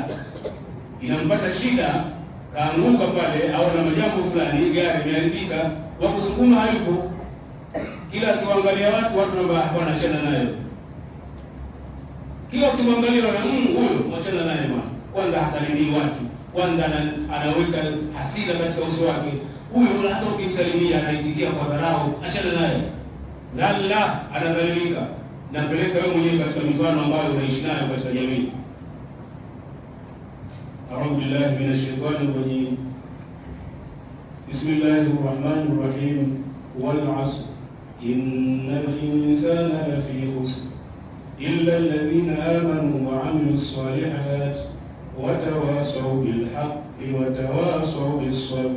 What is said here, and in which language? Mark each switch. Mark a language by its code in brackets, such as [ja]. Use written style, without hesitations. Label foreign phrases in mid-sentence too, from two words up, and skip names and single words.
[sw] Inampata shida, kaanguka pale au na majambo fulani, gari imeharibika, wa kusukuma hayupo, kila akiangalia watu wanachana nayo, kila ukimwangalia na huyo mwachana naye bwana, kwanza hasalimii watu, kwanza anaweka hasira katika uso wake, huyo hata ukimsalimia anaitikia kwa dharau, achana naye. Dhalla, anadhalilika. Napeleka wewe mwenyewe katika mifano ambayo unaishi nayo katika jamii. [ar] أعوذ بالله من الشيطان الرجيم. بسم الله الرحمن الرحيم. والعصر. إن الإنسان لفي خسر. إلا الذين آمنوا وعملوا الصالحات وتواصوا بالحق وتواصوا بالصبر.